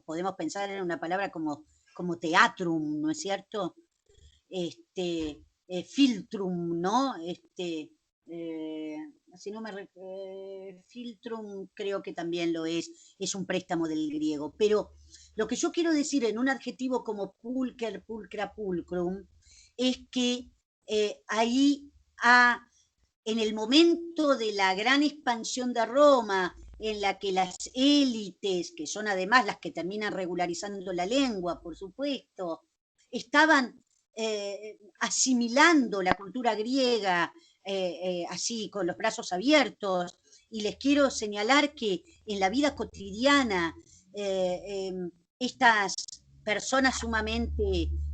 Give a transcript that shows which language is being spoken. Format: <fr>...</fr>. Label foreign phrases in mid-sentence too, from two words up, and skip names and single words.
<es>Podemos pensar en una palabra como teatrum, ¿no es cierto? Filtrum, ¿no? Si no filtrum creo que también lo es un préstamo del griego, pero lo que yo quiero decir en un adjetivo como</es> <la>pulcher, pulcra, pulcrum,</la> <es>es que ahí en el momento de la gran expansión de Roma, en la que las élites, que son además las que terminan regularizando la lengua, por supuesto, estaban asimilando la cultura griega así, con los brazos abiertos, y les quiero señalar que en la vida cotidiana estas personas sumamente</es>